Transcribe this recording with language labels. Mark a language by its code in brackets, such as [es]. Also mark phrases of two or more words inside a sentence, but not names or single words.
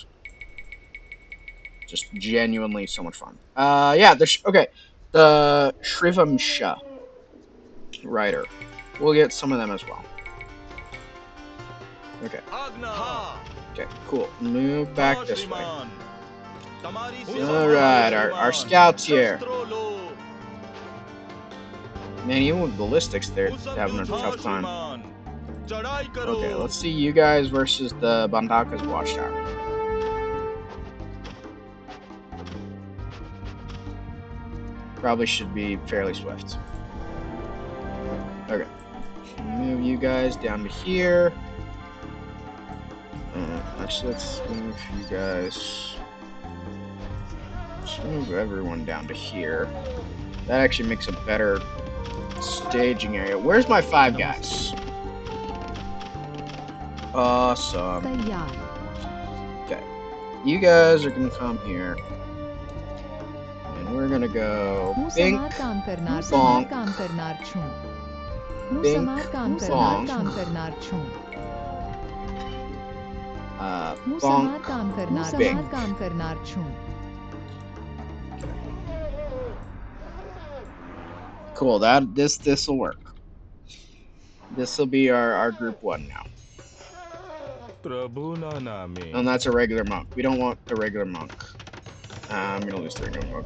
[en] Just genuinely so much fun. Yeah. Okay. The Shrivamsha rider. We'll get some of them as well. Okay. [gu] આજ્ઞા. [en] Okay. Cool. Move back [gu] હા [en] this way. [gu] શ્રીમાન. તમારી [en] All [gu] સેવામાં [en] right, [gu] હાજર, [en] our [gu] શ્રીમાન. [en] scouts here. [gu] શસ્ત્રો લો. [en] Man, even with ballistics, they're [gu] હું [en] having a [gu] સમજુ છું. [en] tough [gu] હા [en] time. [gu] શ્રીમાન. ચડાઈ કરો. [en] Okay, let's see you guys versus the Bandaka's watchtower. Probably should be fairly swift. Okay. Move you guys down to here. Actually, let's move you guys. Let's move everyone down to here. That actually makes a better staging area. Where's my 5 guys? Awesome. [hi] तैयार. [en] Okay. You guys are gonna come here. And we're gonna go [gu] હું Bink, સમાર કામ કરનાર bonk, કામ કરનાર છું. હું Bink, સમાર કામ bonk, કરનાર છું. હું bonk, સમાર કામ Bink. કરનાર છું. [en] Cool. This will work. This will be our group 1 now. And that's a regular monk. We don't want the regular monk. I'm gonna lose the regular monk.